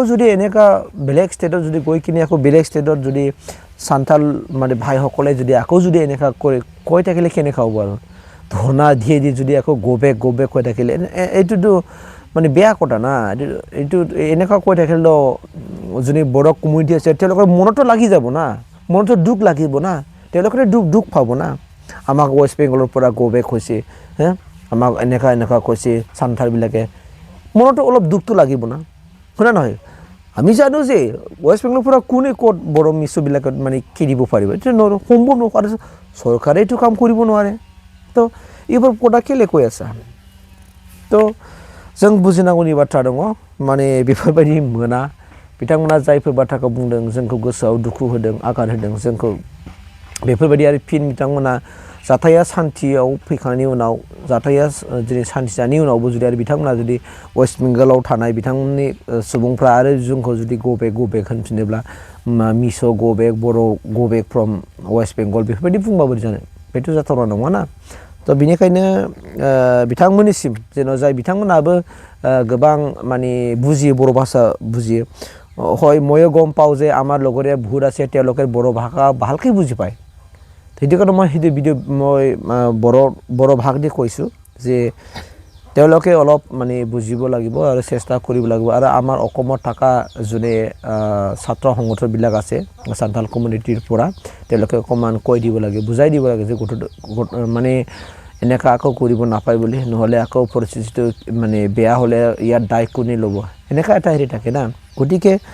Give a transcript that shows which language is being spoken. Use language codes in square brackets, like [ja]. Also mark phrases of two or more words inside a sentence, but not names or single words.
[as] যদি এনেকা বেলেগ ষ্টেটত যদি গৈ কিনে আকৌ বেলেগ ষ্টেটত যদি সান্থাল মানে ভাইসকলে যদি আকৌ যদি এনেকা কৈ থাকিলে কেনেকা হ'ব আৰু ধৰ্ণা দিয়ে যদি আকৌ [en] go back [as] কৈ থাকিলে এইটোতো মানে বেয়া কথা না এইটো এনেকা কৈ থাকিলে যোনে বড়ো কমিউনিটি আছে তেওঁলোকৰ মনতো লাগি যাব না মনতো দুখ লাগিব না তেওঁলোকে দুখ পাব না আমাক वेस्ट बेंगলৰ পৰা [en] go back [as] হৈছে আমাক এনেকা কৈছে সান্থালবিলাকে মনতো অলপ দুখটো লাগিব না শুনা নহয় আমি জানো যে वेस्ट बेंगলৰ পৰা কোনে ক'ত বড়ো মিছোবিলাকত মানে খেদিব পাৰিব এইটো সম্ভৱ নহয় চৰকাৰে এইটো কাম কৰিব নোৱাৰে তো এইবোৰ কথা কেলে কৈ আছা [brx] তো जों बुजिनांगौनि बाथ्रा दङ माने बेफोरबायदि मोना बिथांमोना जायफोर बाथ्राखौ बुंदों जोंखौ गोसोआव दुखु होदों आघात होदों जोंखौ बेफोरबायदि आरो फिन बिथांमोना जाथाया सान्थियाव फैखांनायनि उनाव जाथाया दिनै सान्थि जानायनि उनावबो जुदि आरो बिथांमोना जुदि वेस्ट बेंगलाव थानाय बिथांमोननि सुबुंफ्रा आरो जोंखौ जुदि [en] go back [brx] होनफिनोब्ला मिसो [en] go back [brx] बर' [en] go back from West Bengal [brx] बेफोरबायदि बुंबाबो जानो बेथ' जाथावना नङा ना तो बिनिखायनो बिथांमोननिसिम जेन' जाय बिथांमोनाबो गोबां माने बुजियो बर' भाषा बुजियो [as] হয় ময়ো গম পাওঁ যে আমাৰ লগৰীয়া বহুত আছে তেওঁলোকে বড়ো ভাষা ভালকৈ বুজি পায় সেইটো কাৰণে মই সেইটো ভিডিঅ' মই বড়ো ভাষা দি কৈছোঁ যে তেওঁলোকে অলপ মানে বুজিব লাগিব আৰু চেষ্টা কৰিব লাগিব আৰু আমাৰ অসমত থকা যোনে ছাত্ৰ সংগঠনবিলাক আছে সান্থাল কমিউনিটিৰ পৰা তেওঁলোকে অকণমান কৈ দিব লাগে বুজাই দিব লাগে যে মানে এনেকা আকৌ কৰিব নাপায় বুলি নহ'লে আকৌ পৰিস্থিতিটো মানে বেয়া হ'লে ইয়াত দায় কোনে ল'ব এনেকা এটা হেৰি থাকে না গতিকে